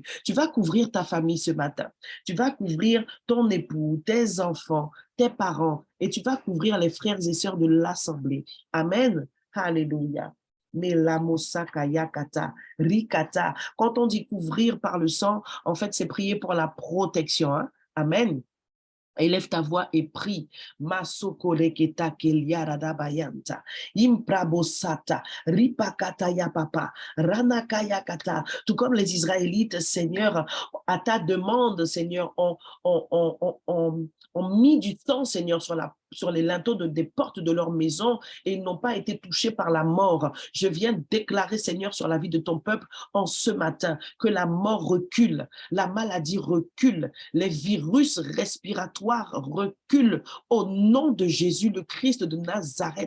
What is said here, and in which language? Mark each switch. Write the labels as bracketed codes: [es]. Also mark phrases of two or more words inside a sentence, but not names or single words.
[fr] Tu vas couvrir ta famille ce matin. Tu vas couvrir ton époux, tes enfants, tes parents et tu vas couvrir les frères et sœurs de l'Assemblée. Amen. Alléluia. Melamosakayakata, rikata. Quand on dit couvrir par le sang, en fait, c'est prier pour la protection. Hein? Amen. Élève ta voix et prie. Masokoleketa keliarada bayanta. Imprabosata. Ripakata ya papa. Ranakaya kata. Tout comme les Israélites, Seigneur, à ta demande, Seigneur, ont mis du temps, Seigneur, sur les linteaux des portes de leur maison et ils n'ont pas été touchés par la mort. Je viens déclarer, Seigneur, sur la vie de ton peuple en ce matin, que la mort recule, la maladie recule, les virus respiratoires reculent au nom de Jésus, le Christ de Nazareth.